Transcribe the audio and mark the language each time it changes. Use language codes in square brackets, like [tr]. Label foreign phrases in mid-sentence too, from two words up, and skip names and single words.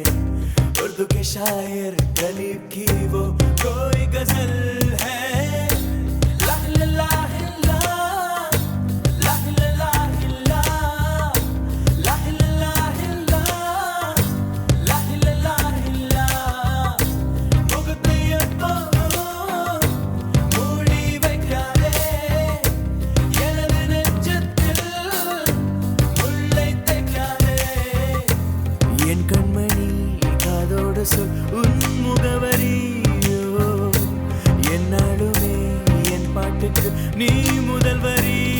[hi] उर्दू के शायर गलीब की वो कोई गजल है ला ला ला ला, ला ला ला ला, ला ला ला ला, ला ला ला ला. [ta] முகத்தையப்போ மூடி வைக்காதே எனது நெஞ்சத்தில் முல்லை தைக்காதே என் கண்மணி காதோடு சொல் உன் முகவரியோ என்னாலுமே என் பாட்டுக்கு நீ முதல் வரி